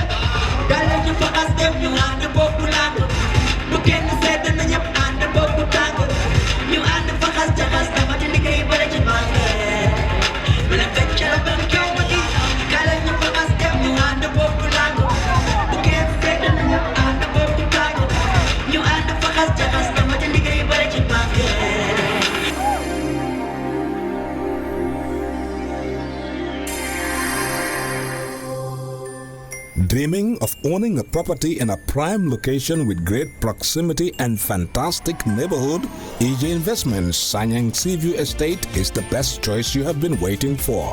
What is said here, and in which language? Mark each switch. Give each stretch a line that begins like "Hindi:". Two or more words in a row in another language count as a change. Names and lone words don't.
Wolof: Gale ñu faxas dem ñu ànd bokku làng bu kenn sedd na ñëpp ànd bokku tàng ñu ànd faxas jaxas dama di liggéey bare ci banque mene fecc la ban kaw ma di gale ñu faxas dem ñu ànd bokku làng bu kenn sedd na ñëpp ànd bokku tàng ñu ànd faxas jaxas dama di liggéey bare ci banque
English: Dreaming of owning a property in a prime location with great proximity and fantastic neighborhood? EJ Investments Sanyang Seaview Estate is the best choice you have been waiting for.